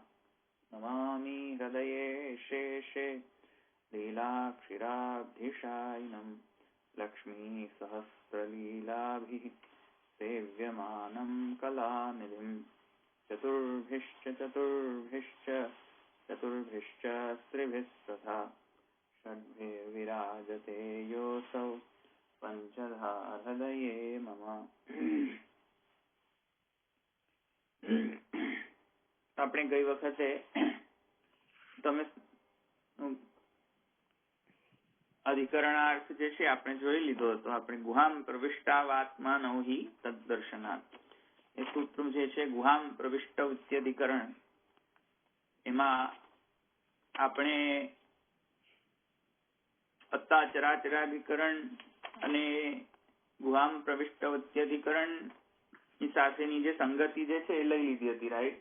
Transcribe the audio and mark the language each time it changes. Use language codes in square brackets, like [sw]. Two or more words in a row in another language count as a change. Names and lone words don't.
[sa] नमामि हृदये शेषे लीलाक्षिराब्धिशायिनं लक्ष्मीसहस्रलीलाभिः सेव्यमानं कलानिधिं। चतुर्भिश्च स्त्रिभिस्तथा षड्भिर्विराजते योऽसौ पंचधा हृदये मम। [gu] આપણે ગઈ વખતે તમે અધિકરણાર્થ જે છે આપણે જોઈ લીધો હતો. આપણે [sa] ગુહામ પ્રવિષ્ટાવાત્માનૌ હિ તદ્દર્શનાत् [gu] એ સૂત્ર જે છે [sa] ગુહામ પ્રવિષ્ટ ઇત્યધિકરણ, [gu] એમાં આપણે [sa] અત્તા ચરાચરાધિકરણ [gu] અને [sa] ગુહામ પ્રવિષ્ટ ઇત્યધિકરણ [gu] ની સાથેની જે સંગતિ જે છે એ લઈ લીધી હતી, રાઈટ?